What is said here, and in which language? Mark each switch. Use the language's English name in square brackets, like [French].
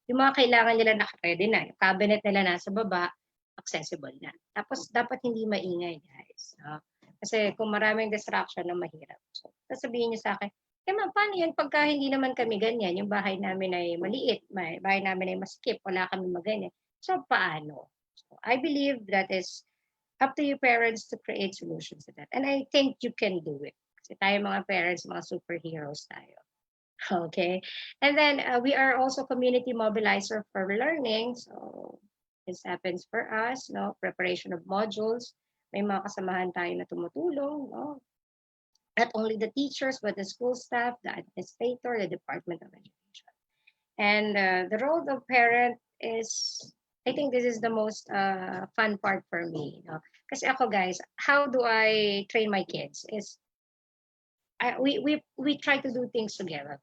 [Filipino] Yung mga kailangan nila naka-ready na. Yung cabinet nila nasa baba, accessible na. Tapos, dapat hindi maingay, guys. No? Kasi kung maraming distraction na mahirap. So, sasabihin niyo sa akin, ma'am, paano yan pagka hindi naman kami ganyan? Yung bahay namin ay maliit, bahay namin ay masikip, wala kami maganyan. So, paano? [English] So, I believe that is up to you parents to create solutions to that. And I think you can do it. [Filipino] Kasi tayo mga parents, mga superheroes tayo. [English] Okay? And then, we are also community mobilizer for learning. So, this happens for us, no? Preparation of modules. [Filipino] May mga kasamahan tayo na tumutulong, no? [English] Not only the teachers, but the school staff, the administrator, the Department of Education. And the role of parent is, I think this is the most fun part for me. You know? [Filipino] Kasi ako, [English] guys, how do I train my kids? Is we try to do things together.